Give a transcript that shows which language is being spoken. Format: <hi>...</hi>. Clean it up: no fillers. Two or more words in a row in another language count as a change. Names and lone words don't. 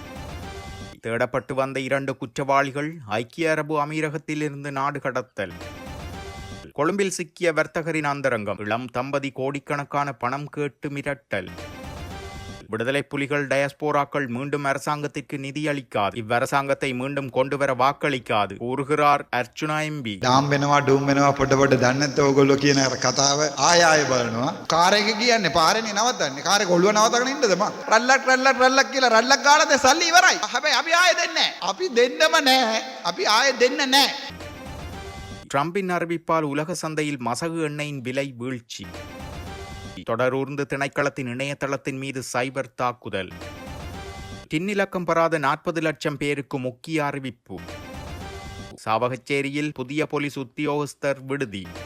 <ta>தேடப்பட்டு வந்த 2 குற்றவாளிகள் ஐக்கிய அரபு அமீரகத்திலிருந்து நாடு கடத்தல். கொழும்பில் சிக்கிய வர்த்தகரின் அந்தரங்கம். இளம் தம்பதி கோடிக்கணக்கான பணம் கேட்டு மிரட்டல். விடுதலை புலிகள் டயஸ்போராக்கள் மீண்டும் அரசாங்கத்திற்கு நிதி அளிக்காது. இவ்வரசாங்கத்தை மீண்டும் கொண்டுவர வாக்களிக்காது கூறுகிறார் அர்ச்சுனா எம்பி.</ta> <si>ඩාම් වෙනවා ඩූම් වෙනවා පොඩ පොඩ දන්නේ නැත්නම් ඕගොල්ලෝ කියන කතාව ආය ආය බලනවා. කාර් එක කියන්නේ පාරේනේ නවත්තන්නේ. කාර් එක ඔළුව නවත්තගෙන ඉන්නද මං? රල්ලක් කියලා රල්ලක් ගාලා දැන් සල්ලි ඉවරයි. හැබැයි අපි ආයෙ දෙන්නේ නැහැ. අපි දෙන්නම නැහැ. අපි ආයෙ දෙන්න නැහැ.</si> <ta>ட்ரம்பின் அறிவிப்பால் உலக சந்தையில் மசகு எண்ணெயின் விலை வீழ்ச்சி. தொடரூர்ந்து திணைக்களத்தின் இணையதளத்தின் மீது சைபர் தாக்குதல். டின்னிலக்கம் பெறாத 40 லட்சம் பேருக்கு முக்கிய அறிவிப்பு. சாவகச்சேரியில் புதிய போலீஸ் உத்தியோகஸ்தர் விடுதி.</ta>